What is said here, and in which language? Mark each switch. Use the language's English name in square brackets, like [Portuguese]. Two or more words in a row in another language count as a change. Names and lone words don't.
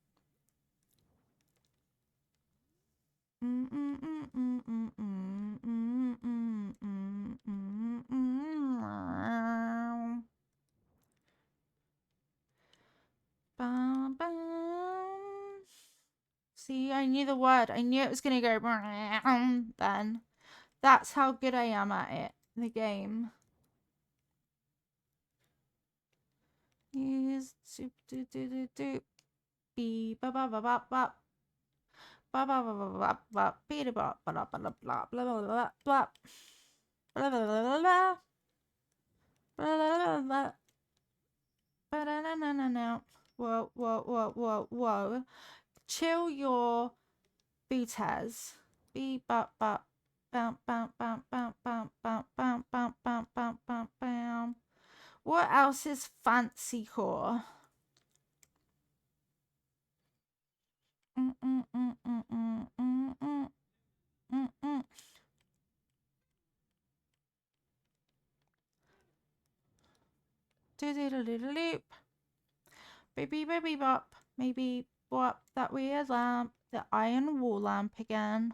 [English] Bum, bum. See, I knew the word. I knew it was going to go then. That's how good I am at it. The game. Use doop doop doop doop doop. Be ba ba ba ba ba. Ba ba ba ba ba ba. Be da ba ba ba blah blah blah blah blah blah. Blah blah blah blah blah. Blah blah blah. Ba da na na na na. Whoa whoa whoa whoa whoa. Chill your booties. Be ba ba. Bam bam bam bam bam bam bam bam bam bam bam bam. What else is fancy core? Mm mm mm mm mm mm mm mm mm. Do do do do do loop. Baby baby bop. Maybe what that weird lamp, the iron wall lamp again.